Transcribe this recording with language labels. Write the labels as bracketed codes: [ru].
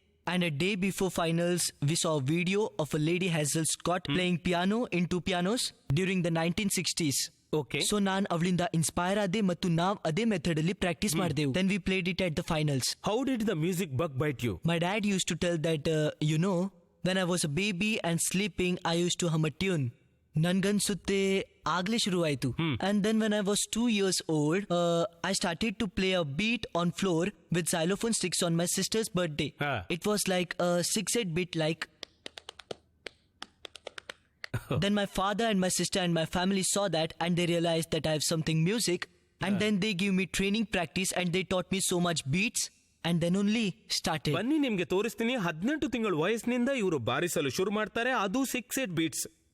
[en] And a day before finals, we saw a video of a lady Hazel Scott playing piano in 2 pianos during the 1960s. Okay. [kn] So ನಾನ್ ಅವಳಿಂದ inspire ಆದೆ ಮತ್ತು ನಾವ್ ಅದೇ method ಅಲ್ಲಿ practice ಮಾಡಿದೆವು. [en] Then we played it at the finals. How did the music bug bite you? My dad used to tell that, when I was a baby and sleeping, I used to hum a tune. [kn] ನನ್ಗನ್ಸುತ್ತೆ ಆಗ್ಲೇ ಶುರು ಆಯ್ತು. [en] And then when I was 2 years old, I started to play a beat on floor with xylophone sticks on my sister's birthday. It was like a 6/8 beat like. Then my father and my sister and my family saw that and they realized that I have something music. And then they give me training practice and they taught me so much beats. And then only started. [kn] ಬನ್ನಿ ನಿಮ್ಗೆ ತೋರಿಸ್ತೀನಿ. 18 ತಿಂಗಳ ವಯಸ್ಸಿನಿಂದ ಇವರು ಬಾರಿಸಲು ಶುರು ಮಾಡ್ತಾರೆ, ಅದು 6/8 beats.